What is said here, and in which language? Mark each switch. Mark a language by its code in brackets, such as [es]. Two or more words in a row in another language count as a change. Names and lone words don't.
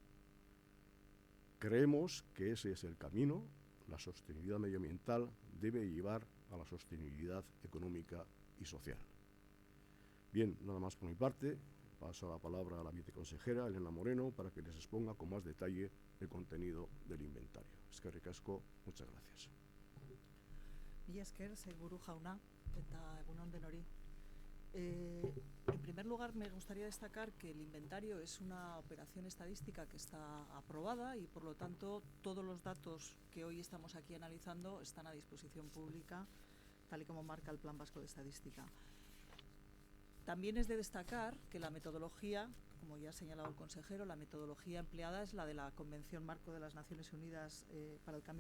[es] Creemos que ese es el camino. La sostenibilidad medioambiental debe llevar a la sostenibilidad económica y social. Bien, nada más por mi parte. Paso la palabra a la viceconsejera Elena Moreno para que les exponga con más detalle el contenido del inventario. [eu] Eskerrik asko, [es] muchas gracias. [eu] Mila esker, sailburu jauna, eta egun on denori. [es] En primer lugar, me gustaría destacar que el inventario es una operación estadística que está aprobada y, por lo tanto, todos los datos que hoy estamos aquí analizando están a disposición pública, tal y como marca el Plan Vasco de Estadística. También es de destacar que la metodología, como ya ha señalado el consejero, la metodología empleada es la de la Convención Marco de las Naciones Unidas para el